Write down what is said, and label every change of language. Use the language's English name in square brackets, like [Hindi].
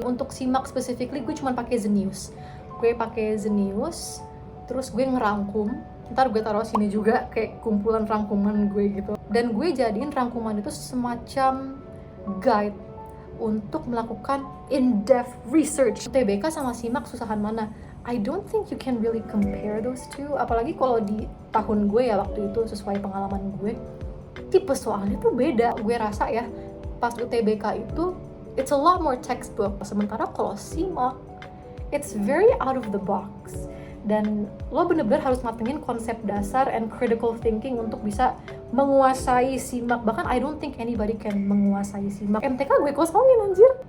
[Indonesian] Untuk SIMAK specifically gue cuma pakai Zenius. Gue pakai Zenius, terus gue ngerangkum. Ntar gue taruh sini juga kayak kumpulan rangkuman gue gitu. Dan gue jadiin rangkuman itu semacam guide untuk melakukan in-depth research. UTBK sama SIMAK susahan mana? [English] I don't think you can really compare those two. [Indonesian] Apalagi kalau di tahun gue ya waktu itu, sesuai pengalaman gue, tipe soalnya tuh beda. Gue rasa ya, pas UTBK itu [English] it's a lot more textbook. [Indonesian] Sementara kalau [English] SIMAK, it's very out of the box. [Indonesian] Dan lo bener-bener harus matengin konsep dasar [English] and critical thinking [Indonesian] untuk bisa menguasai SIMAK. Bahkan [English] I don't think anybody can [Indonesian] menguasai SIMAK. MTK gue kosongin anjir.